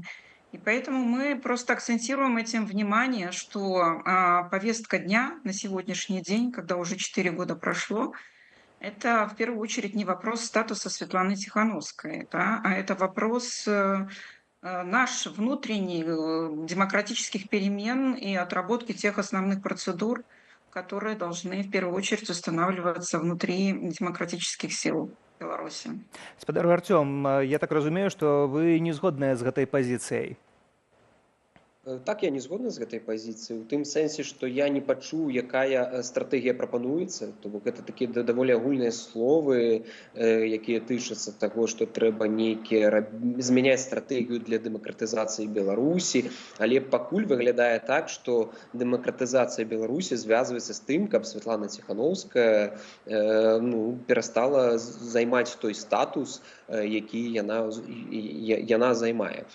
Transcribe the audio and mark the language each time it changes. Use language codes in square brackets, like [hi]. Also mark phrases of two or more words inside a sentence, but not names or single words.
[ru] И поэтому мы просто акцентируем этим внимание, что повестка дня на сегодняшний день, когда уже 4 года прошло, это в первую очередь не вопрос статуса Светланы Тихановской, да, а это вопрос наш внутренний демократических перемен и отработки тех основных процедур, которые должны в первую очередь устанавливаться внутри демократических сил Беларуси. [be] Спадар Артём, я так разумею, што вы не згодныя з гэтай пазіцыяй. Так, я не згодны з гэтай пазіцыяй, у тым сэнсе, што я не пачуў, якая стратэгія прапануецца, то бок гэта такія даволі агульныя словы, якія тычацца таго, што трэба нейкія змяняць стратэгію для дэмакратызацыі Беларусі, але пакуль выглядае так, што дэмакратызацыя Беларусі звязваецца з тым, каб Светлана Ціханаўская перастала займаць той статус, які яна займае.